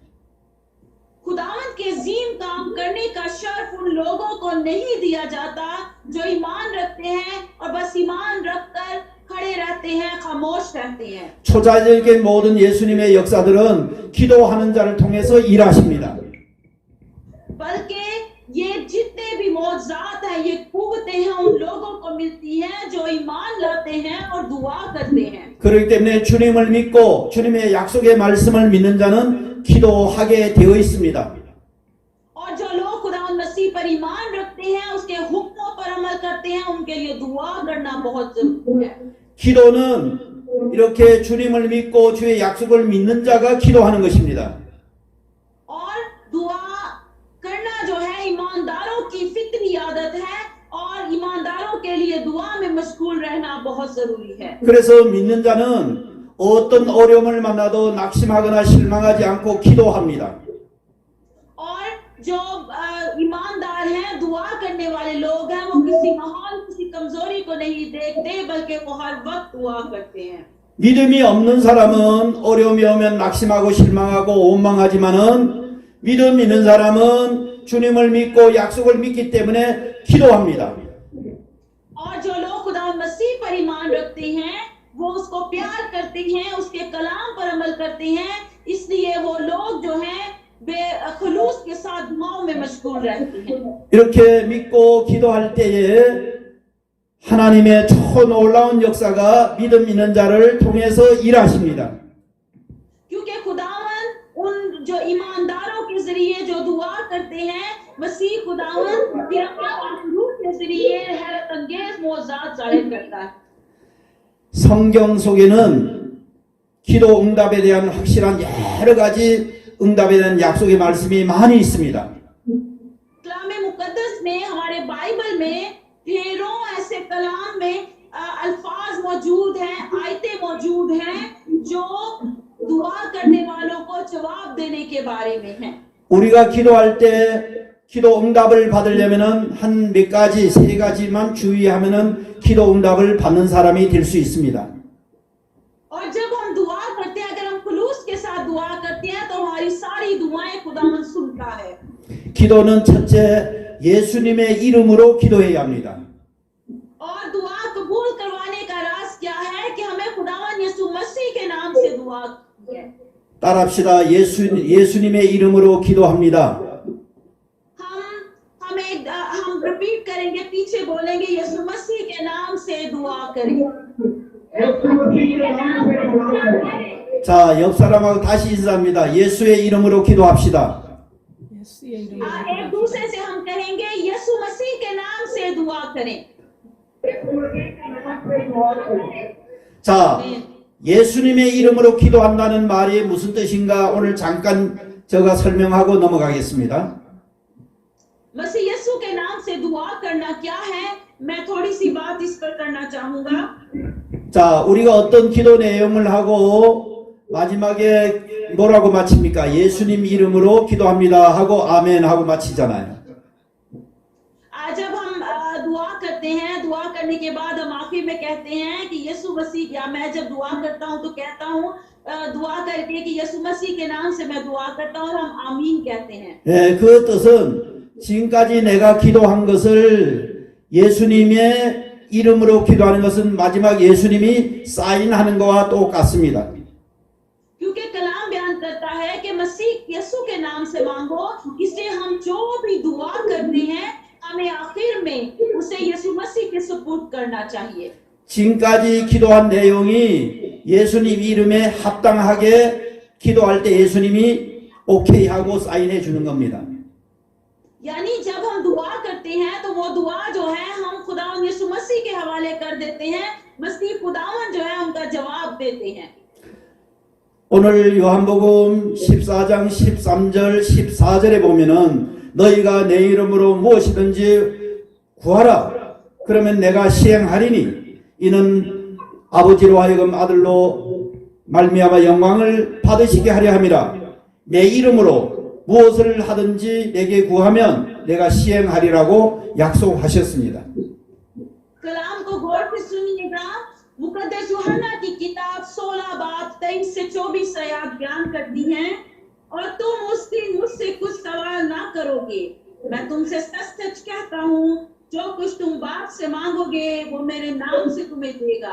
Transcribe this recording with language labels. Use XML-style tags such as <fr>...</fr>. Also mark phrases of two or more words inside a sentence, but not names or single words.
<hi>खुदावंद के अजीम काम करने का शर्फ उन लोगों को नहीं दिया जाता जो ईमान रखते हैं और बस ईमान रखकर खड़े रहते हैं, खामोश रहते हैं।</hi> <ko>초자적인 모든 예수님의 역사들은 기도하는 자를 통해서 일하십니다.</ko> <hi>बल्कि ये जितने भी मौजज़ात हैं, ये कुव्वतें हैं उन लोगों को मिलती हैं जो ईमान लाते हैं और दुआ करते हैं।</hi> <ko>그렇기 때문에 주님을 믿고 주님의 약속의 말씀을 믿는 자는 기도하게 되어 있습니다.</ko> <hi>और जो लोग खुदावंद मसीह पर ईमान रखते हैं, उसके हुक्मों पर अमल करते हैं, उनके लिए दुआ करना बहुत जरूरी है।</hi> <ko>기도는 이렇게 주님을 믿고 주의 약속을 믿는 자가 기도하는 것입니다.</ko> <hi>और दुआ करना जो है ईमानदारों की फितरी आदत है और ईमानदारों के लिए दुआ में मशगूल रहना बहुत जरूरी है।</hi> <ko>그래서 믿는 자는 어떤 어려움을 만나도 낙심하거나 실망하지 않고 기도합니다.</ko> <hi>और जो ईमानदार हैं, दुआ करने वाले लोग हैं, वो किसी माहौल, किसी कमजोरी को नहीं देखते, बल्कि वो हर वक्त दुआ करते हैं।</hi> <ko>믿음이 없는 사람은 어려움이 오면 낙심하고 실망하고 원망하지만은 믿음 있는 사람은 주님을 믿고 약속을 믿기 때문에 기도합니다.</ko> <hi>और जो लोग खुदावंद मसीह पर ईमान रखते हैं, वो उसको प्यार करते हैं, उसके कलाम पर अमल करते हैं, इसलिए वो लोग जो हैं बेखुलूस के साथ दुआओं में मशगूल रहते हैं।</hi> <ko>이렇게 믿고 기도할 때에 하나님의 초놀라운 역사가 믿음 있는 자를 통해서 일하십니다.</ko> <hi>क्योंकि खुदावंद उन जो ईमानदारों के जरिए जो दुआ करते हैं, मसीह खुदावंद फिर अपने रूह के जरिए हैरत अंगेज मौजज़ात जाहिर करता है।</hi> <ko>성경 속에는 기도 응답에 대한 확실한 여러 가지 응답에 대한 약속의 말씀이 많이 있습니다.</ko> <hi>कलाम मुकद्दस में, हमारे बाइबल में ढेरों ऐसे कलाम में अल्फाज मौजूद हैं, आयतें के बारे में है।</hi> <ko>우리가 기도할 때 기도 응답을 받으려면은 한 몇 가지, 세 가지만 주의하면은 기도 응답을 받는 사람이 될 수 있습니다.</ko> <hi>और जब हम दुआ करते हैं, अगर हम खुलूस के साथ दुआ करते हैं तो हमारी सारी दुआएं खुदावंद सुनता है।</hi> <ko>기도는 첫째 예수님의 이름으로 기도해야 합니다.</ko> <hi>और दुआ कबूल करवाने का राज क्या है कि हमें खुदावंद यीशु मसीह के नाम से दुआ है।</hi> <ko>따라합시다. 예수님의 이름으로 기도합니다.</ko> <hi>हम रिपीट करेंगे, पीछे बोलेंगे, यीशु मसीह के नाम से दुआ करें।</hi> <ko>자, 옆 사람하고 다시 인사합니다. 예수의 이름으로 기도합시다.</ko> <hi>एक दूसरे से हम कहेंगे यीशु मसीह के नाम से दुआ करें।</hi> <ko>자, 예수님의 이름으로 기도한다는 말이 무슨 뜻인가 오늘 잠깐 제가 설명하고 넘어가겠습니다.</ko> <hi>मसीह यीशु के नाम से दुआ करना क्या है, मैं थोड़ी सी बात इस पर करना चाहूंगा।</hi> <ko>자, 우리가 어떤 기도 내용을 하고 마지막에 뭐라고 마칩니까? 예수님 이름으로 기도합니다 하고 아멘 하고 마치잖아요.</ko> <hi>जब हम दुआ करते हैं, दुआ करने के बाद हम आखिर में कहते हैं कि यीशु मसीह, या मैं जब दुआ करता हूं तो कहता हूं दुआ करके कि यीशु मसीह के नाम से मैं दुआ करता हूं और हम आमीन कहते हैं।</hi> <ko>예, 그 뜻은 지금까지 내가 기도한 것을 예수님의 이름으로 기도하는 것은 마지막 예수님이 사인하는 것과 똑같습니다.</ko> <hi>क्योंकि कलाम बयान करता है कि मसीह यीशु के नाम से मांगो, इसलिए हम जो भी दुआ करते हैं हमें आखिर में उसे यीशु मसीह के सुपुर्द करना चाहिए।</hi> <ko>지금까지 기도한 내용이 예수님 이름에 합당하게 기도할 때 예수님이 오케이 하고 사인해 주는 겁니다.</ko> <hi>यानी जब हम दुआ करते हैं तो वो दुआ जो है हम खुदावंद यीशु मसीह के हवाले कर देते हैं, मसीह खुदावंद जो है उनका जवाब देते हैं।</hi> <ko>오늘 요한복음 14장 13절 14절에 보면은 너희가 내 이름으로 무엇이든지 구하라 그러면 내가 시행하리니 이는 아버지로 하여금 아들로 말미암아 영광을 받으시게 하려 함이라. 내 이름으로 무엇을 하든지 내게 구하면 내가 시행하리라고 약속하셨습니다.</ko> <hi>कलाम को गौर से सुनिएगा। मुकद्दस यूहन्ना की किताब 16 बाब 23 से 24 आयत बयान करती हैं, और तुम उस दिन मुझसे कुछ सवाल ना करोगे, मैं तुमसे सच सच कहता हूँ, जो कुछ तुम बाप से मांगोगे वो मेरे नाम से तुम्हें देगा।</hi>